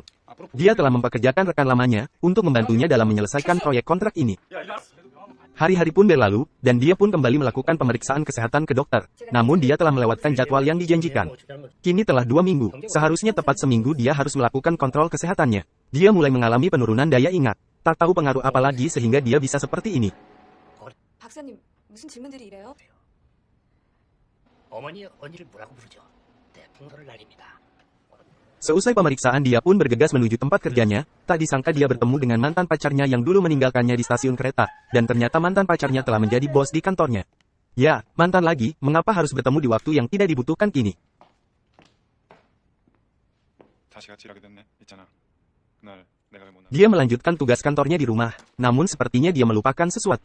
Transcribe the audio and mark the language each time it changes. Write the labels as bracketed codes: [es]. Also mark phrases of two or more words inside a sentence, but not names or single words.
[id] Dia telah mempekerjakan rekan lamanya, untuk membantunya dalam menyelesaikan proyek kontrak ini. Hari-hari pun berlalu, dan dia pun kembali melakukan pemeriksaan kesehatan ke dokter. Namun dia telah melewatkan jadwal yang dijanjikan. Kini telah 2 minggu, seharusnya tepat seminggu dia harus melakukan kontrol kesehatannya. Dia mulai mengalami penurunan daya ingat. Tak tahu pengaruh apa lagi sehingga dia bisa seperti ini. [ko] 박사님, 무슨 질문들이 이래요? 어머니 언니를 뭐라고 부르죠? 네, 풍선을 날립니다. [id] Seusai pemeriksaan dia pun bergegas menuju tempat kerjanya, tak disangka dia bertemu dengan mantan pacarnya yang dulu meninggalkannya di stasiun kereta, dan ternyata mantan pacarnya telah menjadi bos di kantornya. Ya, mantan lagi, mengapa harus bertemu di waktu yang tidak dibutuhkan kini? Dia melanjutkan tugas kantornya di rumah, namun sepertinya dia melupakan sesuatu.